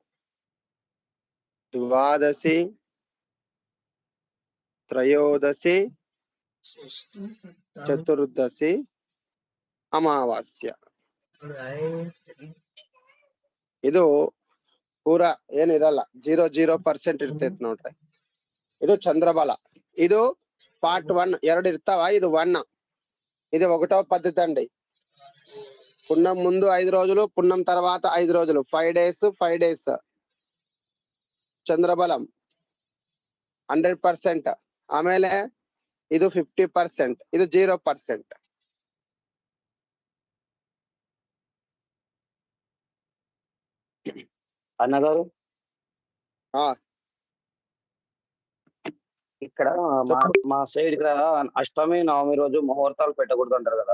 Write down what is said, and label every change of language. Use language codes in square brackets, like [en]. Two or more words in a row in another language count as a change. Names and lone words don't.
[kn] ದ್ವಾದಶಿ, ತ್ರಯೋದಶಿ, ಚತುರ್ದಶಿ, ಅಮಾವಾಸ್ಯ. ಇದು ಪೂರಾ ಏನಿರಲ್ಲ, 0% ಇರ್ತೈತಿ ನೋಡ್ರಿ. ಇದು ಚಂದ್ರಬಲ. ಇದು ಪಾರ್ಟ್ 1 2 ಇರ್ತಾವ. ಇದು 1. [te] ఇది 1వ పద్ధతి అండి. పున్నం ముందు 5 రోజులు, పున్నం తర్వాత 5 రోజులు, 5 days చంద్రబలం 100%. [kn] ಆಮೇಲೆ ಇದು 50%, ಇದು 0%. [te] అన్నగారు ఇక్కడ మా సైడ్ ఇక్కడ అష్టమి నవమి రోజు ముహూర్తాలు పెట్టకూడదు అంటారు కదా.